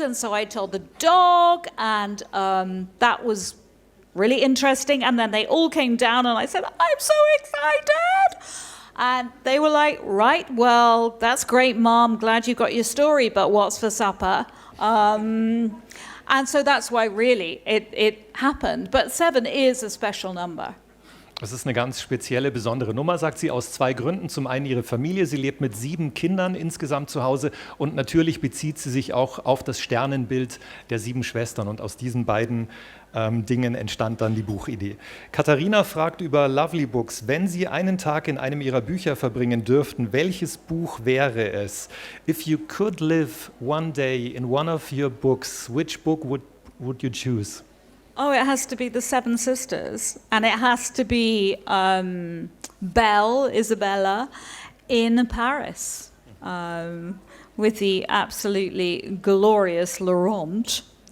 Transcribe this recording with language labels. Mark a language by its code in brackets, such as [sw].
[en] And so I told the dog, and that was really interesting. And then they all came down, and I said, I'm so excited. And they were like, right, well, that's great, Mom. Glad you got your story, but what's for supper? And so that's why really it happened. But 7 is a special number. [de] Das ist eine ganz spezielle, besondere Nummer, sagt sie, aus 2 Gründen. Zum einen ihre Familie, sie lebt mit 7 Kindern insgesamt zu Hause und natürlich bezieht sie sich auch auf das Sternenbild der 7 Schwestern und aus diesen beiden Dingen entstand dann die Buchidee. Katharina fragt über Lovely Books, wenn Sie einen Tag in einem Ihrer Bücher verbringen dürften, welches Buch wäre es? [en] If you could live one day in one of your books, which book would you choose? Oh, it has to be the 7 Sisters, and it has to be Belle, Isabella, in Paris, with the absolutely glorious Laurent.